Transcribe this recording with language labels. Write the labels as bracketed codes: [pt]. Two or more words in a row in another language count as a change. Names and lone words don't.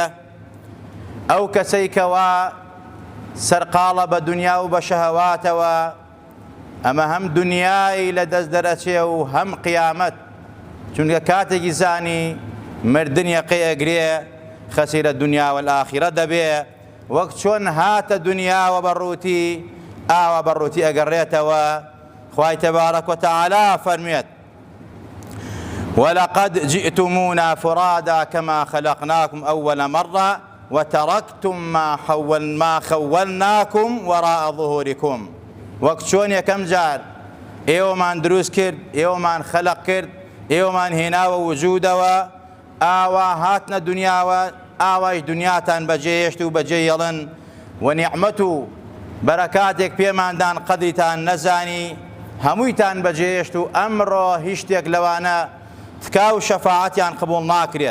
[ckb] ئەو کەسەی کەوا سەرقاڵە بە دنیا و بە شەهەواتەوە، ئەمە هەم دنیای لە دەست دەرەچێ و هەم قیامەت، چونکە کاتێکی زانی مردن یەقێ ئەگرێ [ar] خەسیرە دنیا والآخرە [ckb] دەبێ. وەک چۆن هاتە دنیاوە بەڕووتی ئاوا بەڕووتی ئەگەڕێتەوە. خوای تەبارەک وتەعالا فەرمێت: [ar] وَلَقَدْ جِئْتُمُونَا فُرَادَى كَمَا خَلَقْنَاكُمْ أَوَّلَ مَرَّةٍ وَتَرَكْتُم مَّا خَوَّلْنَاكُمْ وَرَاءَ ظُهُورِكُمْ. [ckb] وەک چۆن یەکەم جار ئێوەمان دروست کرد، ئێوەمان خەلق کرد، ئێوەمان هێناوە وجودەوە، ئاوا هاتنە دنیاوە، ئاوای دنیاتان بەجێهێشت و بەجێ هێڵن و نیعمەت و بەرەکاتێک پێماندان قەدریتان نەزانی، هەموویتان بەجێهێشت و ئەمڕۆ هیچ شتێک لەوانە تکا و شەفاعەتیان قبوڵ ناکرێت.